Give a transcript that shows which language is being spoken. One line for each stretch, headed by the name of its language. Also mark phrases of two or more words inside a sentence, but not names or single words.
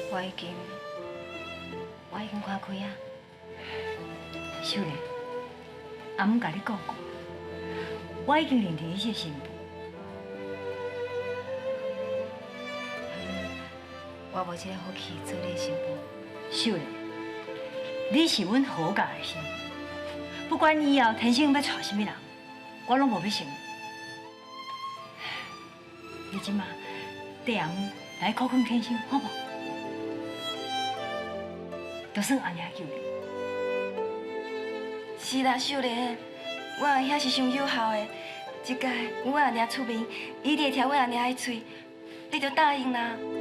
Min Nan Chinese: 我已经看开啊。秀莲，阿姆甲你讲过，我已经认定伊是新妇。我无这个福气做你的新妇。秀莲，你是阮好家的新妇，不管以后天生要娶什么人，我拢无要承认。你即马缀阿姆来苦劝天生，好无？就算安尼求你。是啦，秀莲，我阿兄是上有效的，这届阮阿娘出面，伊就会听阮阿娘的嘴，你就答应啦。